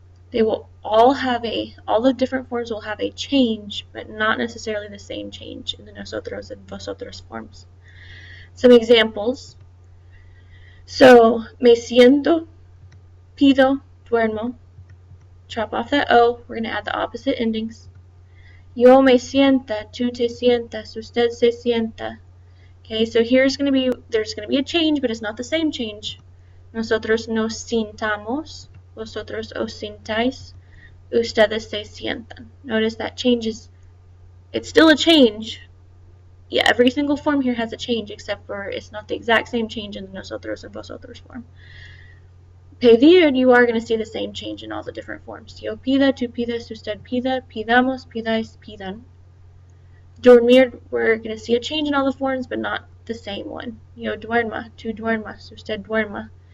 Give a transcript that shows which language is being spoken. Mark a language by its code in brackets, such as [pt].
[en] They will all the different forms will have a change, but not necessarily the same change in the nosotros and vosotros forms. [es] Some examples. So, me siento, pido, duermo. [en] Chop off that O, we're going to add the opposite endings. [es] Yo me sienta, tú te sientas, usted se sienta. [en] Okay, so there's going to be a change, but it's not the same change. [es] Nosotros nos sintamos, vosotros os sintáis, ustedes se sientan. [en] Notice that changes. It's still a change. Yeah, every single form here has a change, except for it's not the exact same change in the nosotros and vosotros form. Pedir, you are going to see the same change in all the different forms. [es] Yo pida, tú pides, usted pida, pidamos, pidáis, pidan. [en] Dormir, we're going to see a change in all the forms, but not the same one. [es] Yo duerma, tú duermas, usted duerma.